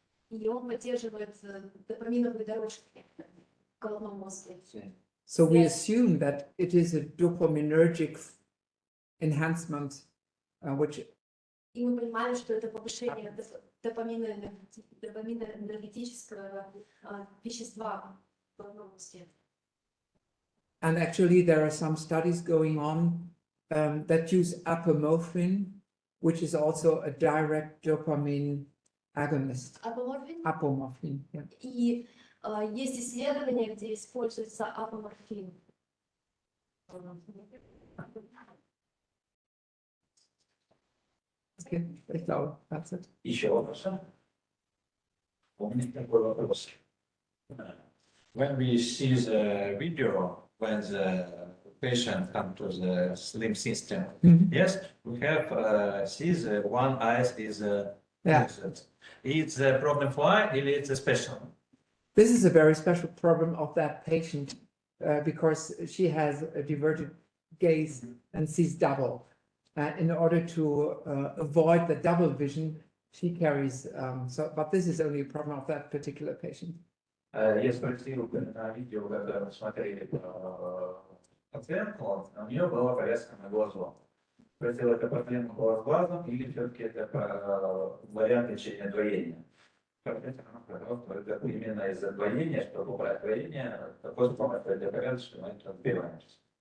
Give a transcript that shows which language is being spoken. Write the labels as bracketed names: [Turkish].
[Russian] И он поддерживает допаминовые дорожки в головном мозге. [English] So we assume that it is a dopaminergic enhancement, which. [Russian] И мы понимаем, что это повышение допаминоэнергетического вещества в головном мозге. [English] And actually, there are some studies going on that use apomorphine, which is also a direct dopamine agonist. Apomorphine, yeah. [Russian] И есть исследования, где используется апоморфин. [English] Okay, [German] ich glaube, [English] that's it. [Russian] Еще вопрос? У меня такой вопрос. [English] When we see the video, when the patient comes to the slim system, yes, we have see the one eye is Yeah. It's a problem for eye, or it's a special? This is a very special problem of that patient because she has a diverted gaze and sees double. In order to avoid the double vision, she carries. But this is only a problem of that particular patient. [Russian] Я спросил на видео, когда мы смотрели пациентку, у нее была повязка на глазу. Спросил, это проблема была с глазом или все-таки это вариант лечения двоения? Это именно из-за двоения, чтобы убрать двоение, такой способ для порядка, что мы это отбиваемся.